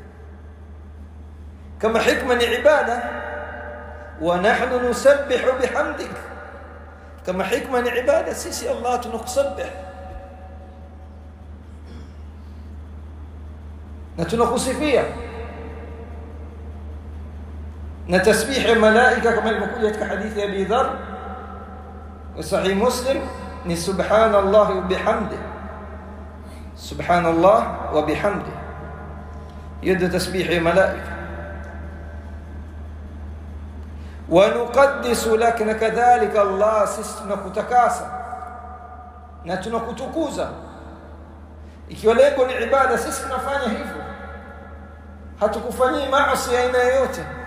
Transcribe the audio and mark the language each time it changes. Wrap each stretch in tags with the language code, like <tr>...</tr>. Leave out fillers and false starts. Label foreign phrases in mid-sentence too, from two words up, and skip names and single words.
<sw>Kama hikma ni ibada,</sw> <ar>ونحن نسبح بحمدك,</ar> <sw>kama hikma ni ibada, sisi Allah tunakusabbih na tunakusifia. na tasbih malaika kama ilivyokuja katika hadithi ya Abi Dharr wa sahih Muslim ni</sw> <ar>سبحان الله وبحمده، سبحان الله وبحمده,</ar> <sw>hiyo tasbih malaika.</sw> <ar>ونقدس لك,</ar> <sw>na kadhalika Allah sisi tunakutakasa na tunakutukuza. Ikiwa lengo ni ibada, sisi tunafanya hivyo, hatukufanyii maasi aina yoyote.</sw>